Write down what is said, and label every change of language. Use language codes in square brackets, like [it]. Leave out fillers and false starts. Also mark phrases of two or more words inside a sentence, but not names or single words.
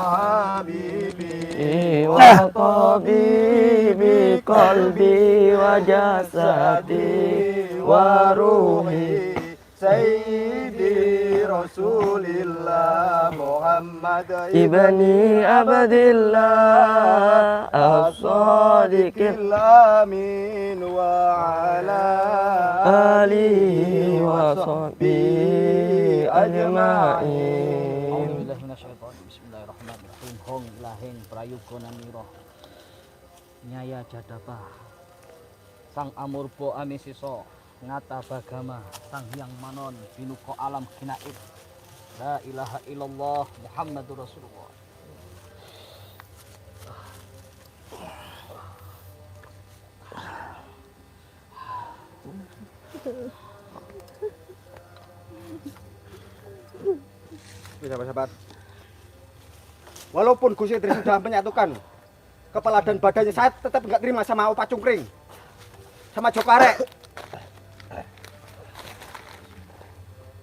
[ar] حبيبي وطبيبي قلبي وجسدي وروحي سيدي رسول الله محمد بن عبد الله الصادق الأمين وعلى آله وصحبه أجمعين. الحمد لله من الشيطان بسم الله الرحمن الرحيم. [jv] Hong lahing prayugana mira nyaya jadapa sang amurbo amisisa ngata bagama sang hyang manon binuka alam kinaib [ar] لا إله إلا الله محمد رسول الله. [id] Sahabat-sahabat, walaupun Gus Idris sudah menyatukan kepala dan badannya, saya tetap nggak terima sama Opa Cungkring, sama Joko Arek, sama Gus Samsudin.